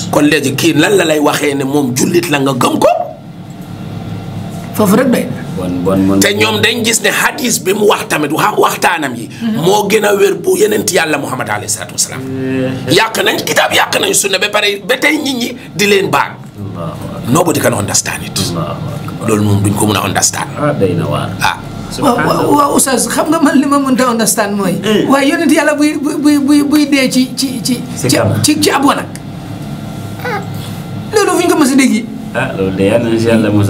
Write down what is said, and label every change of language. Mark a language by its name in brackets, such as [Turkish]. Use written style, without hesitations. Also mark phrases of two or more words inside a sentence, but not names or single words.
[Wolof] kon léegi kii lan la lay waxee ne moom jullit la nga gëm ko. foofu rek de. bon te ñoom dañ gis ne hadis bi mu wax tamit waxtaanam yi. moo gën a wér bu yenent yàlla Muhammad [Arabic] عليه الصلاة والسلام. [Wolof] yàq nañ kitaab yàq nañ sunna ba pare ba tey nit ñi di leen baag. [English] nobody can understand it. [Wolof] loolu moom duñ ko mën a understand. day na waar. waaw oustaz xam nga man li ma mënta understand mooy. waaye yonent yàlla buy dee ci ab wanag. loolu fu ñu ko mës a dégg. loolu de yal nañ si yàlla musal.